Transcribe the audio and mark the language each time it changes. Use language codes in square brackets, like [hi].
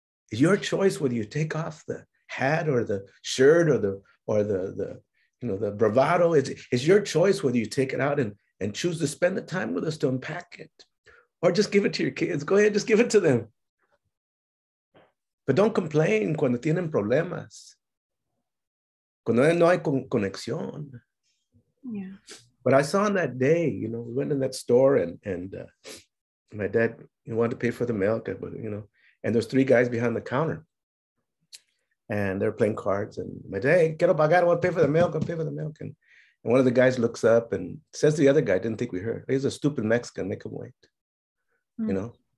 [en] It's your choice whether you take off the hat or the shirt or the bravado. It's your choice whether you take it out and choose to spend the time with us to unpack it, or just give it to your kids. Go ahead, just give it to them. But don't complain [es] cuando tienen problemas, cuando no hay conexión. [en] Yeah. But I saw on that day, we went in that store and my dad wanted to pay for the milk, but And there's three guys behind the counter. And they're playing cards. And my dad, hey, [es] quiero pagar, [en] I want to pay for the milk, I'll pay for the milk. And one of the guys looks up and says to the other guy, didn't think we heard, he's a stupid Mexican, make him wait. You know?